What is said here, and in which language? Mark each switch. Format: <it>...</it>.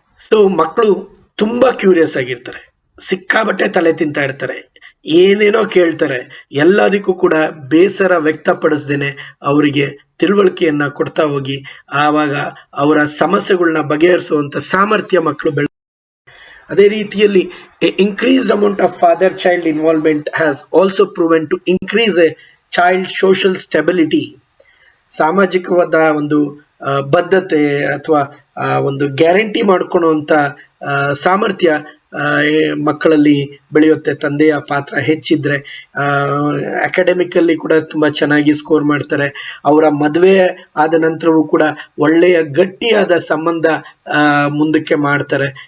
<kn>So ಮಕ್ಕಳು ತುಂಬ curious ಆಗಿರ್ತಾರೆ, ಸಿಕ್ಕಾಬಟ್ಟೆ ತಲೆ ತಿಂತಾ ಇರ್ತಾರೆ, ಏನೇನೋ ಕೇಳ್ತಾರೆ. ಎಲ್ಲದಕ್ಕೂ ಕೂಡ ಬೇಸರ ವ್ಯಕ್ತಪಡಿಸ್ದೇನೆ ಅವರಿಗೆ ತಿಳುವಳಿಕೆಯನ್ನು ಕೊಡ್ತಾ ಹೋಗಿ ಆವಾಗ ಅವರ ಸಮಸ್ಯೆಗಳನ್ನ ಬಗೆಹರಿಸುವಂಥ ಸಾಮರ್ಥ್ಯ ಮಕ್ಕಳು ಅದೇ ರೀತಿಯಲ್ಲಿ</kn> <en>increased amount of father child involvement has also proven to increase a child social stability.</en> <kn>ಸಾಮಾಜಿಕವಾದ ಒಂದು ಬದ್ಧತೆ ಅಥವಾ ಒಂದು ಗ್ಯಾರಂಟಿ ಮಾಡ್ಕೊಳ್ಳುವಂಥ ಸಾಮರ್ಥ್ಯ ಮಕ್ಕಳಲ್ಲಿ ಬೆಳೆಯುತ್ತೆ. ತಂದೆಯ ಪಾತ್ರ ಹೆಚ್ಚಿದ್ರೆ ಅಕಾಡೆಮಿಕಲ್ಲಿ ಕೂಡ ತುಂಬ ಚೆನ್ನಾಗಿ ಸ್ಕೋರ್ ಮಾಡ್ತಾರೆ. ಅವರ ಮದುವೆ ಆದ ನಂತರವೂ ಕೂಡ ಒಳ್ಳೆಯ ಗಟ್ಟಿಯಾದ ಸಂಬಂಧ ಮುಂದಕ್ಕೆ ಮಾಡ್ತಾರೆ.</kn>